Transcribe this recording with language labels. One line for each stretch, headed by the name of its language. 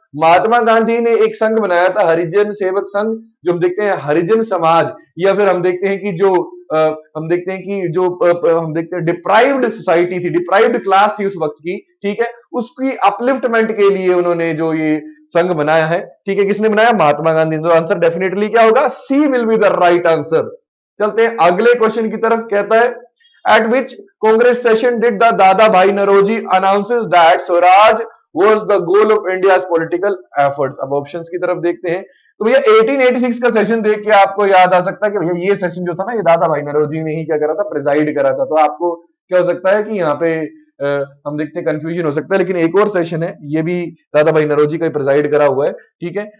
Hindi: महात्मा गांधी ने एक संघ बनाया था हरिजन सेवक संघ, जो हम देखते हैं हरिजन समाज, या फिर हम देखते हैं कि जो हम देखते हैं डिप्राइव्ड सोसाइटी थी, डिप्राइव्ड क्लास थी उस वक्त की, ठीक है, उसकी अपलिफ्टमेंट के लिए उन्होंने जो ये संघ बनाया है, ठीक है, किसने बनाया? महात्मा गांधी। तो आंसर डेफिनेटली क्या होगा?
English: C will be the right answer.
Hindi: चलते हैं अगले क्वेश्चन की तरफ। कहता है
English: at which Congress session did the Dada Bhai Naroji announces that Swaraj was the goal of India's political efforts?
Hindi: अब ऑप्शंस की तरफ देखते हैं, तो भैया 1886 का सेशन देख के आपको याद आ सकता है कि भैया ये सेशन जो था ना, ये दादा भाई नरोजी ने ही क्या करा था, प्रिजाइड करा था। तो आपको क्या हो सकता है कि यहाँ पे हम देखते हैं कंफ्यूजन हो सकता है, लेकिन एक और सेशन है, ये भी दादा भाई नरोजी का प्रिजाइड करा हुआ है, ठीक है।